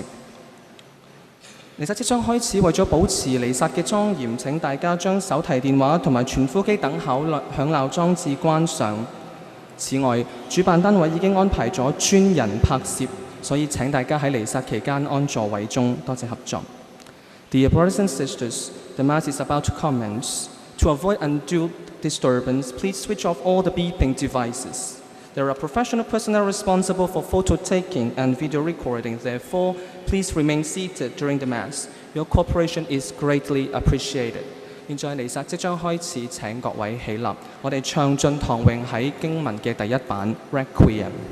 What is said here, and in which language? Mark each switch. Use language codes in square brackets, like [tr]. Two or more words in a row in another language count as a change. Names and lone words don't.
[yue] 彌撒即將開始，為咗保持彌撒嘅莊嚴，請大家將手提電話同埋傳呼機等響鬧裝置關上。此外，主辦單位已經安排咗專人拍攝，所以請大家喺彌撒期間安座位中，多謝合作。 [en] Dear brothers and sisters, the Mass is about to commence. To avoid undue disturbance, please switch off all the beeping devices. There are professional personnel responsible for photo taking and video recording. Therefore, please remain seated during the Mass. Your cooperation is greatly appreciated. [yue] 現在彌撒即將開始，請各位起立，我哋唱進唐詠喺經文嘅第一版 Requiem。